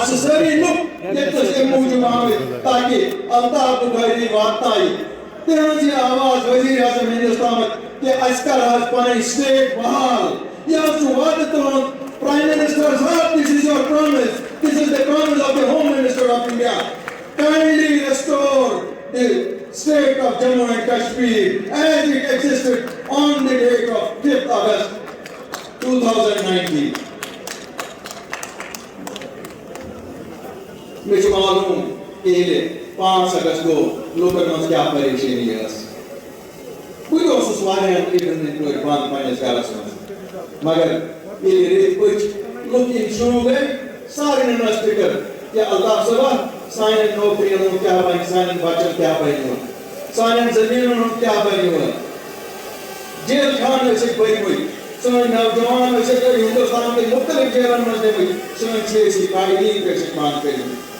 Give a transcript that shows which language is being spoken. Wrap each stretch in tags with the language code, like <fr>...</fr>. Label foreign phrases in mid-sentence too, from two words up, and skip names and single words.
<ks>چھِ سٲری لُکھ ییٚتنَس اَمہِ موٗجوٗب آمٕتۍ تاکہِ الطاف بخاری واتنایہِ تہنٛز یہ آواز وزیر اعظم ہندوستانُک کہ اَسہِ کر حظ پنٕنۍ سٹیٹ بحال یہِ حظ چھُ وعدٕ تُہُنٛد</ks> <en>prime minister</en> <ks>صاحب</ks> <en>this is your promise this is the promise of the home minister of India kindly restore the state of Jammu and Kashmir as it existed on the date of 5th August 2019</en> <ks>مےٚ چھُ معلوٗم کہ ییٚلہِ 5 اگست گوٚو لوٗکن منٛز کیٛاہ پریشٲنی ٲس بہٕ تہِ اوسُس واریاہن لیٖڈرن ہٕنٛدۍ پٲٹھۍ بنٛد پنٛنِس گرس منٛز مگر ییٚلہِ ریٚتۍ پٔچ لُکھ یِم شروع گٔے سارنٕے ٲس فِکر کہ الطاف صٲبا سانٮ۪ن نوکرین ہُنٛد کیٛاہ بنہِ سانٮ۪ن بچن کیٛاہ بنہِ وۄنۍ سانٮ۪ن زٔمیٖنن ہُنٛد کیٛاہ بنہِ وۄنۍ جیل خان ٲسِکھ بٔرۍمٕتۍ سٲنۍ نوجوان ٲسِکھ ہندوستان کٮ۪ن مُختلِف جیلن منٛز نِمٕتۍ سٲنۍ چھِ أسۍ قٲیدیٖن ٲسِکھ بنٛد کٔرمٕتۍ</ks>